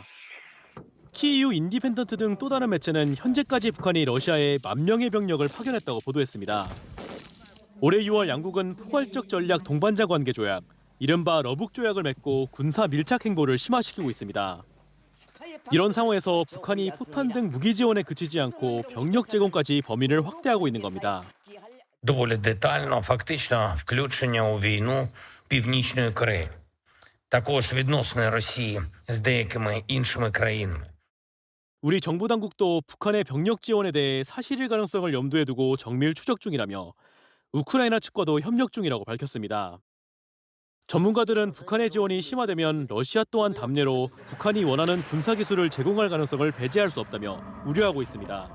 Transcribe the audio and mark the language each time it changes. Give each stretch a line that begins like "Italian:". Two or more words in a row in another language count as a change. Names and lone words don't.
Korean: 키이우 인디펜던트 등 또 다른 매체는 현재까지 북한이 러시아에 10,000명의 병력을 파견했다고 보도했습니다. 올해 6월 양국은 포괄적 전략 동반자 관계 조약, 이른바 러북 조약을 맺고 군사 밀착 행보를 심화시키고 있습니다. 이런 상황에서 북한이 포탄 등 무기 지원에 그치지 않고 병력 제공까지 범위를 확대하고 있는 겁니다.
Ukrainian: Доволі детально, фактично, включення у війну Північної Кореї. Також відносини Росії з деякими іншими країнами.
Korean: 우리 정부 당국도 북한의 병력 지원에 대해 사실일 가능성을 염두에 두고 정밀 추적 중이라며 우크라이나 측과도 협력 중이라고 밝혔습니다. 전문가들은 북한의 지원이 심화되면 러시아 또한 담례로 북한이 원하는 군사기술을 제공할 가능성을 배제할 수 없다며 우려하고 있습니다.